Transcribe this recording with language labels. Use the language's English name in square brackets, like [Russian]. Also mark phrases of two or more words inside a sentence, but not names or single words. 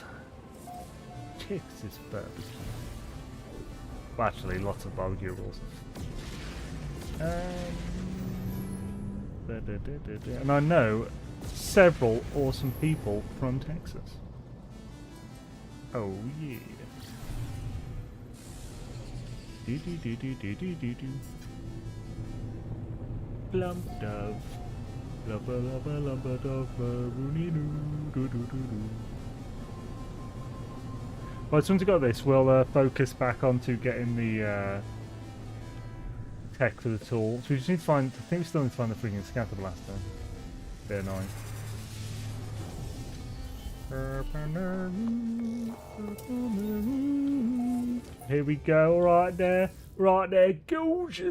[English] Texas barbecue. Well, actually, lots of barbecue rules. And I know several awesome people from Texas. Oh yeah. Do do do do do do do do. Plump dove. Lubba lubba lubba dove. Rooney doo doo doo doo doo. Right, so once we got this, we'll focus back onto getting the tech for the tool. So we just need to find. I think we still need to find the freaking scatter blaster. Bit annoying. Here we go, right there, gorgeous.